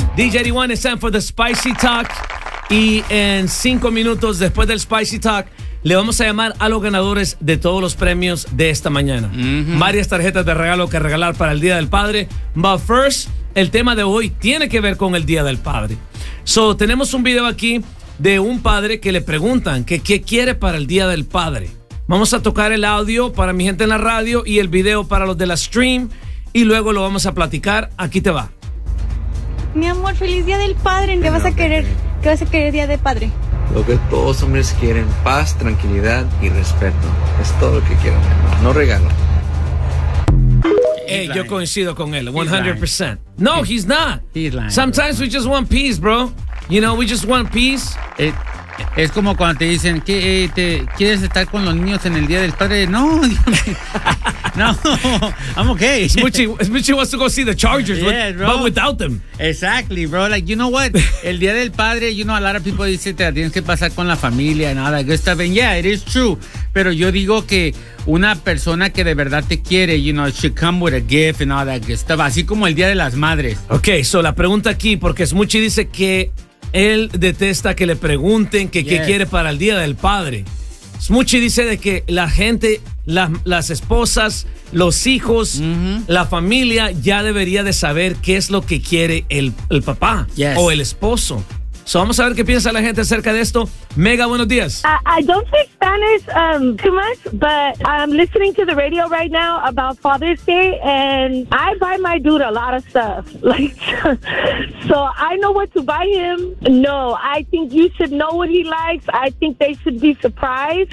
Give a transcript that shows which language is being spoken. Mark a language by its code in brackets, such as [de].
[en] DJ D1, it's time for the Spicy Talk. [es] Y en 5 minutos después del Spicy Talk, le vamos a llamar a los ganadores de todos los premios de esta mañana. Mm-hmm. Varias tarjetas de regalo que regalar para el Día del Padre. [en] But first, [es] el tema de hoy tiene que ver con el Día del Padre. So, tenemos un video aquí de un padre que le preguntan que qué quiere para el Día del Padre. Vamos a tocar el audio para mi gente en la radio y el video para los de la stream. Y luego lo vamos a platicar. Aquí te va. Mi amor, feliz Día del Padre. ¿Qué vas a querer? ¿Qué vas a querer Día de Padre? Lo que todos hombres quieren, paz, tranquilidad y respeto. Es todo lo que quiero, mi amor. No regalo. Hey, yo coincido con él, 100%. [en] No, he's not. He's lying. Sometimes we just want peace, bro. You know, we just want peace. [es] Es como cuando te dicen que te quieres estar con los niños en el Día del Padre. [en] No, no, I'm okay. Smoochie wants to go see the Chargers, yeah, but without them. Exactly, bro. Like, you know what? [es] El Día del Padre, [en] you know, a lot of people [es] dicen te la tienes que pasar con la familia [en] and all that good stuff. And yeah, it is true. [es] Pero yo digo que una persona que de verdad te quiere, [en] you know, should come with a gift and all that good stuff. [es] Así como el Día de las Madres. Okay, so la pregunta aquí, porque Smoochie dice que él detesta que le pregunten que qué quiere para el Día del Padre. Smoochie dice de que la gente, las esposas, los hijos, la familia ya debería de saber qué es lo que quiere el papá o el esposo. So vamos a ver qué piensa la gente acerca de esto. Mega, buenos días. [en] I don't speak Spanish too much, but I'm listening to the radio right now about Father's Day, and I buy my dude a lot of stuff. Like, so I know what to buy him. No, I think you should know what he likes. I think they should be surprised.